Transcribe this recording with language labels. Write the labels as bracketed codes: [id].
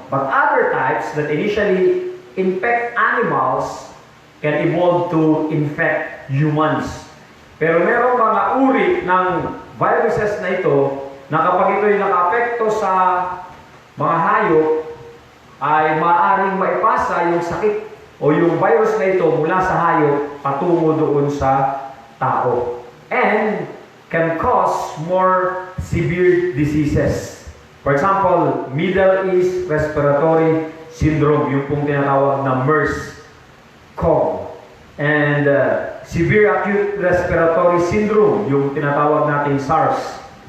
[en] But other types that initially infect animals can evolve to infect humans. [tl] Pero merong mga uri ng viruses na ito na kapag ito'y nakaapekto sa mga hayop, ay maaaring maipasa yung sakit o yung virus na ito mula sa hayop patungo doon sa tao [en] and can cause more severe diseases. For example, Middle East Respiratory Syndrome, [tl] yung pong tinatawag na [en] MERS-CoV. And Severe Acute Respiratory Syndrome, [tl] yung tinatawag nating [en] SARS.